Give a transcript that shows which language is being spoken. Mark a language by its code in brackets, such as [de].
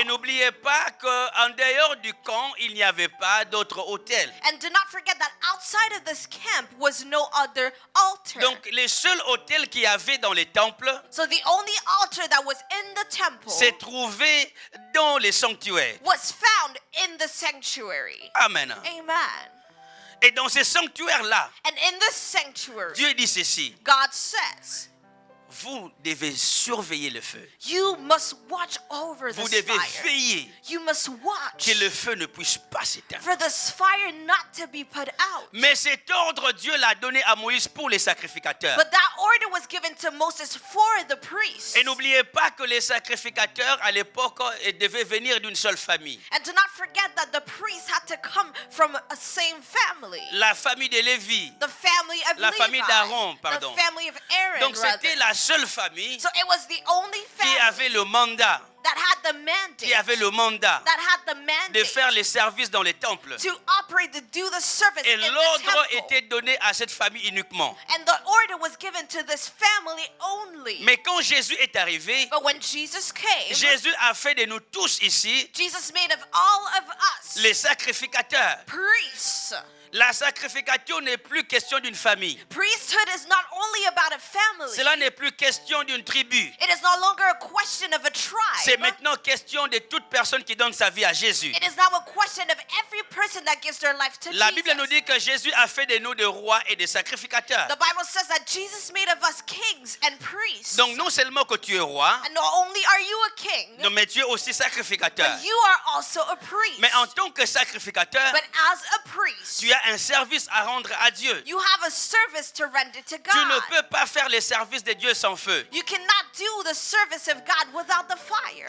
[fr] Et n'oubliez pas qu'en dehors du camp, il n'y avait pas d'autres autels. [en] And do not forget that outside of this camp was no other altar. [fr] Donc, les seuls autels qu'il y avait dans les temples [en] So the only altar that was in the temple [fr] s'est trouvé dans les sanctuaires. [en] was found in the sanctuary. [fr] Amen. [en] Amen. [fr] Et dans ces sanctuaires-là, [en] And in this sanctuary, [fr] Dieu dit ceci. [en] God says, [fr] Vous devez surveiller le feu. [en] you must watch over [fr] Vous [en] this [fr] devez [en] fire. [fr] veiller [en] You must watch [fr] que le feu ne puisse pas s'éteindre. [en] for this fire not to be put out. [fr] Mais cet ordre, Dieu l'a donné à Moïse pour les sacrificateurs. [en] But that order was given to Moses for the priests. [fr] Et n'oubliez pas que les sacrificateurs, à l'époque, devaient venir d'une seule famille. [en] And do not forget that the priests had to come from a same family. [fr] La famille de Lévi. [en] The family of [fr] La [en] Levi. [fr] famille d'Aaron, pardon. [en] The family of Aaron. [fr] Donc c'était [en] rather. [fr] la seule famille [en] So it was the only [fr] qui [en] family [fr] avait le mandat, [en] that had the mandate. [fr] qui avait le mandat [en] That had the [fr] de [en] mandate [fr] faire les services dans les temples. [en] to operate, to do the service [fr] Et [en] in the [fr] l'ordre [en] temple. [fr] était donné à cette famille uniquement. [en] And the order was given to this family only. [fr] Mais quand Jésus est arrivé, [en] But when Jesus came, [fr] Jésus a fait de nous tous ici [en] Jesus made of all of us [fr] les sacrificateurs. [en] priests. [fr] La sacrification n'est plus question d'une famille. [en] Priesthood is not only about a family. [fr] Cela n'est plus question d'une tribu. [en] It is no longer a question of a [fr] C'est [en] tribe. [fr] maintenant question de toute personne qui donne sa vie à Jésus. [en] It is now a question of every person that gives their life to [fr] La [en] Jesus. [fr] Bible nous dit que Jésus a fait de nous des rois et des sacrificateurs. [en] The Bible says that Jesus made of us kings and priests. [fr] Donc non seulement que tu es roi, [en] And not only are you a king, [fr] non, mais tu es aussi sacrificateur. [en] but you are also a priest. [fr] Mais en tant que sacrificateur, [en] But as a priest, [fr] tu as un service à rendre à Dieu. [en] you have a service to render to [fr] Tu ne [en] God. [fr] peux pas faire les services de Dieu sans feu. [en] You cannot do the service of God without the fire.